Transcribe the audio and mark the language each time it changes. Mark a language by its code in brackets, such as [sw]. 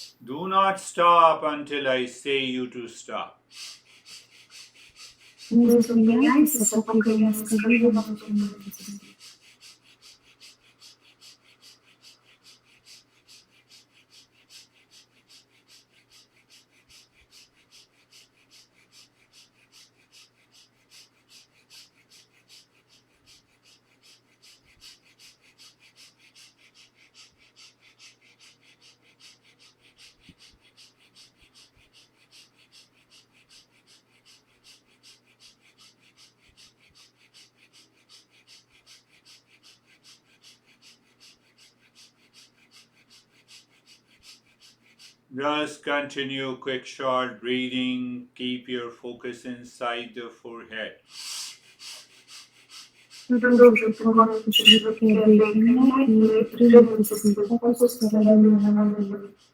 [en] Do not stop until I say you to stop. [uk] Не зупиняйтеся, поки я не скажу вам зупинитися. [en] Just continue quick short breathing. Keep your focus inside the forehead. [uk] Продовжуйте коротке швидке дихання і підтримуйте свій фокус всередині голови.